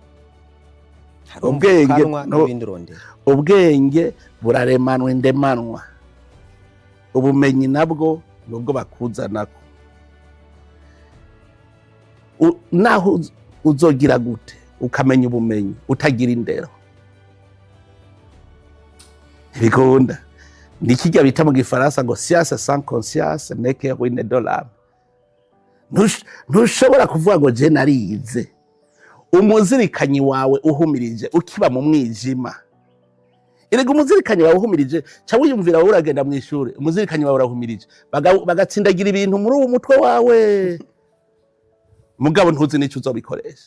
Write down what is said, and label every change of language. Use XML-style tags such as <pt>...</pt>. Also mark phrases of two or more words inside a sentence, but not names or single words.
<rn>Ubwenge buraremanwa indemanwa, ubumenyi nabwo nubwo bakuzanako. Naho uzogira gute ukamenya ubumenyi utagira indero, bigunda. Nikijya bita mu Gifaransa ngo</rn> <fr>science sans conscience n'est que ruine de l'âme.</fr> <rn>Ntushobora kuvuga ngo je narize. Umuzirikanyi wawe uhumirije ukiba mu mwijima, erega umuzirikanyi wawe uhumirije ca wiyumvira wowe uragenda mu ishuri, umuzirikanyi wawe urahumirije bagatsindagira ibintu muri uwo mutwe wawe, mugabo ntuzi n'ico uzobikoresha.</rn>